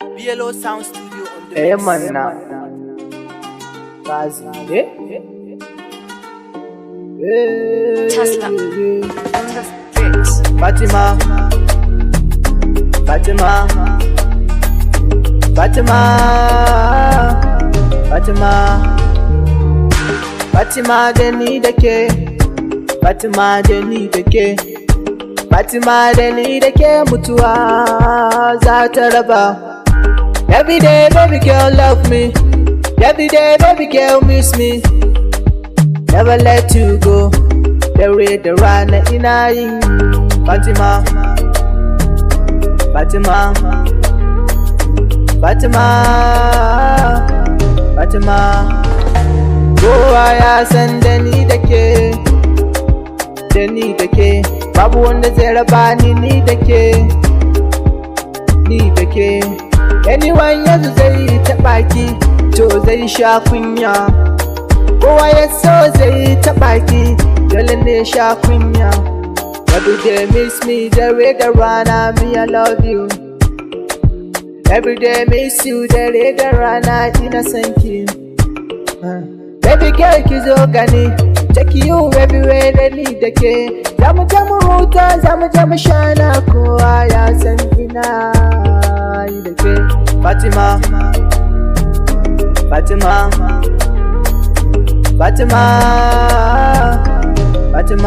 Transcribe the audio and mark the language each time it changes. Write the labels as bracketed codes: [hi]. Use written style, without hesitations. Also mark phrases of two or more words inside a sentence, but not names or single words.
[en] BLO Sound Studio on the mix. Manna Kazi Tesla on the streets. [ha] Fatima Fatima Fatima Fatima Fatima da ni da ke Fatima da ni da ke Fatima da ni da ke mutuwa za ta raba. [en] Every day baby girl love me, every day baby girl miss me. Never let you go, [ha] dare da rana ina yin Fatima Fatima Fatima Fatima. Kowa ya san da ni da ke, da ni da ke, babu wanda zai raba ni da ke, ni da ke. Anyone yanzu zai taɓa ki, to zai sha kunya. Kowa ya so zai taɓa ki, dole ne sha kunya. [en] Every day miss me, [ha] dare da rana, [en] me I love you. Every day miss you, [ha] dare da rana, ina son ki. [en] Baby girl [ha] ki zo gani, [en] take you everywhere [ha] da ni da ke. Zamu je mu huta, zamu je mu shana, kowa ya san ina yi da ke. Fatima Fatima Fatima Fatima.